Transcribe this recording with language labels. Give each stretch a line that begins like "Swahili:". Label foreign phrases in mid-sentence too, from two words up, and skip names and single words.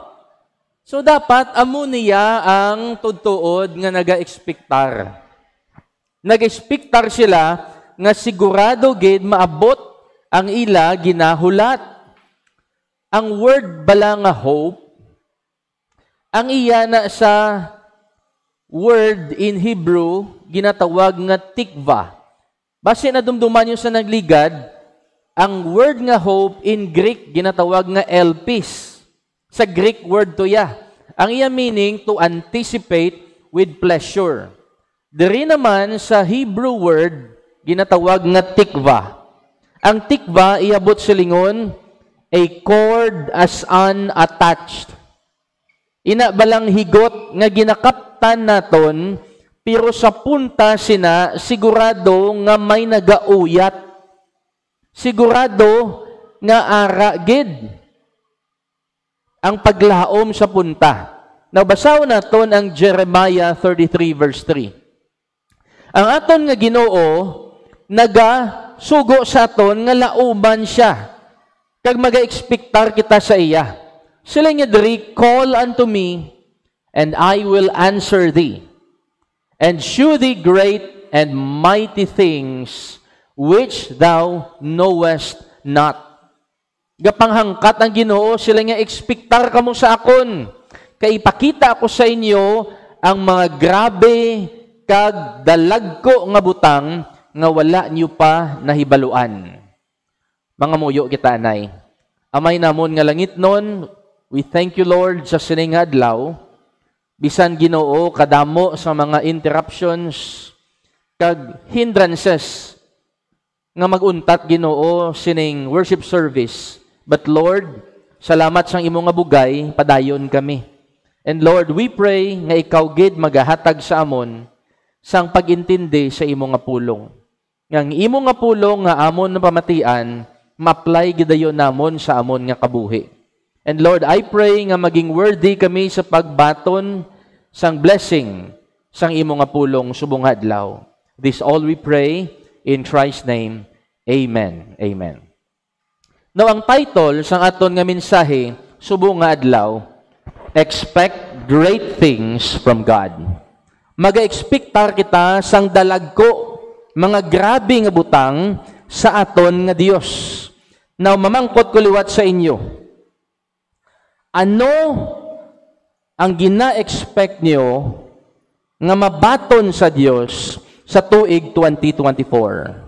Hiligaynon: So dapat amo niya ang tudtuod nga naga-expectar. Nag-expectar sila nga sigurado gid maabot ang ila ginahulat. Ang word bala nga hope, ang iya na sa
English: word in Hebrew,
Hiligaynon: ginatawag nga tikva. Base na dumduman nyo sa nagligad, ang word nga
English: hope in Greek,
Hiligaynon: ginatawag nga elpis. Sa
English: Greek word
Hiligaynon: to ya. Ang iya meaning,
English: to anticipate with pleasure.
Hiligaynon: Diri naman sa Hebrew word, ginatawag nga tikva. Ang tikva, iabot sa lingon,
English: a cord as unattached.
Hiligaynon: Ina balang higot nga ginakaptan naton, pero sa punta sina sigurado nga may nagauyat. Sigurado nga ara gid ang paglaom sa punta. Nabasaw naton ang Jeremiah 33 verse 3. Ang aton nga Ginoo naga-sugo sa aton nga lauban siya. Kag maga-expectar kita sa iya. Sila nga diri,
English: call unto me, and I will answer thee, and shew thee great and mighty things, which thou knowest not.
Hiligaynon: Gapanghangkat ang Ginoo, sila nga expectar kamo sa akon, kay ipakita ako sa inyo ang mga grabe kag dalagko nga butang nga wala niyo pa nahibaluan. Mga muyo kita anay. Amay namon nga langit nun,
English: we thank you, Lord,
Hiligaynon: sa sining adlaw Bisan Ginoo kadamo sa mga interruptions kag hindrances nga maguntat Ginoo sining
English: worship service. But Lord,
Hiligaynon: salamat sang imo nga bugay, padayon kami.
English: And Lord, we pray
Hiligaynon: nga ikaw gid magahatag sa amon sang pagintindi sa imo nga pulong. Nga imo nga pulong nga amon na pamatian, ma-apply gidayon namon sa amon nga kabuhi.
English: And Lord, I pray
Hiligaynon: nga maging worthy kami sa pagbaton sang blessing sang imo nga pulong subong adlaw.
English: This all we pray in Christ's name. Amen. Amen. Now,
Hiligaynon: ang title sang aton nga mensahe subong nga adlaw,
English: Expect Great Things from God.
Hiligaynon: Maga-expectar kita sang dalagko mga grabe nga butang sa aton nga Dios. Now, mamangkot ko liwat sa inyo. Ano ang gina-expect niyo nga mabaton sa Dios sa tuig 2024?